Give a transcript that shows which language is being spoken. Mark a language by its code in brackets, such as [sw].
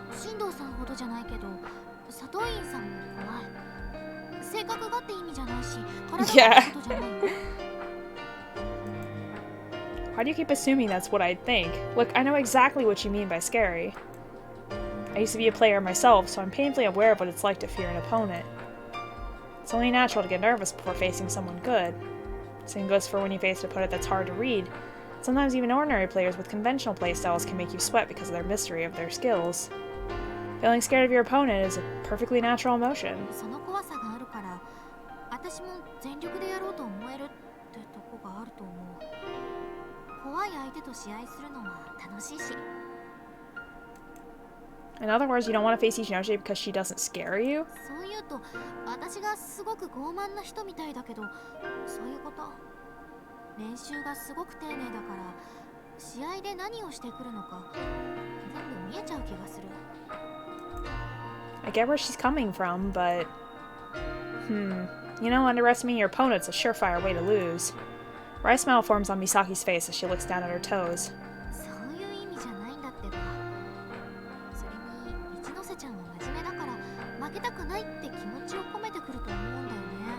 [ja] 進藤さんほどじゃないけど、佐藤院さんも怖い。性格がって意味じゃないし、体がってことじゃないよ。 [en] Why do you keep assuming that's what I'd think? Look, I know exactly what you mean by scary. I used to be a player myself, so I'm painfully aware of what it's like to fear an opponent. It's only natural to get nervous before facing someone good. Same goes for when you face an opponent that's hard to read. Sometimes even ordinary players with conventional playstyles can make you sweat because of their mystery of their skills. Feeling scared of your opponent is a perfectly natural emotion. [ja] その怖さがあるから、私も全力でやろうと思えるってとこがあると思う。怖い相手と試合するのは楽しいし。 [en] In other words, you don't want to face Ichinose because she doesn't scare you? [ja] そう言うと、私がすごく傲慢な人みたいだけど、そういうこと。練習がすごく丁寧だから、試合で何をしてくるのか全部見えちゃう気がする。 [en] I get where she's coming from, but... You know, underestimating your opponent's a surefire way to lose. A wry smile forms on Misaki's face as she looks down at her toes. [ja] そういう意味じゃないんだってば。それに、一ノ瀬ちゃんは真面目だから、負けたくないって気持ちを込めてくると思うんだよね。